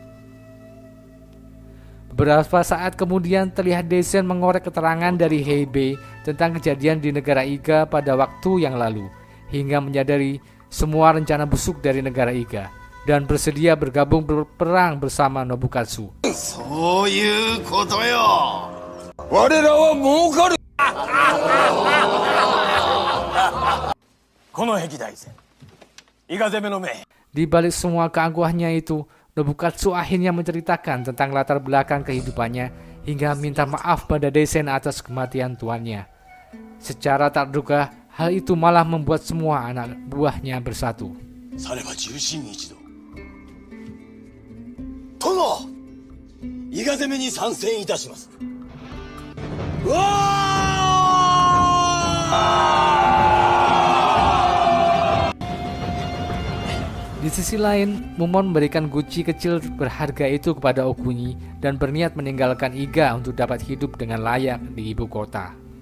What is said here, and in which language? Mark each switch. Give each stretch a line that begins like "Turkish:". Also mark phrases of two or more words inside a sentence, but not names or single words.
Indonesian: Beberapa saat kemudian terlihat Deisen mengorek keterangan dari Heibei tentang kejadian di negara Iga pada waktu yang lalu, hingga menyadari semua rencana busuk dari negara Iga dan bersedia bergabung berperang bersama Nobukatsu.
Japanese: そういうことよ。我らは儲かる。この壁大戦、伊賀攻めの命。
Indonesian: Di balik semua keangkuhannya itu, Nobukatsu akhirnya menceritakan tentang latar belakang kehidupannya hingga minta maaf pada Deisen atas kematian tuannya. Secara tak terduga, hal itu malah membuat semua anak buahnya bersatu.
Japanese: されば重臣一同。殿、伊賀攻めに参戦いたします。うわ
Indonesian: Di sisi lain, Mumon memberikan guci kecil berharga itu kepada Okuni dan berniat meninggalkan Iga untuk dapat hidup dengan layak di ibu kota.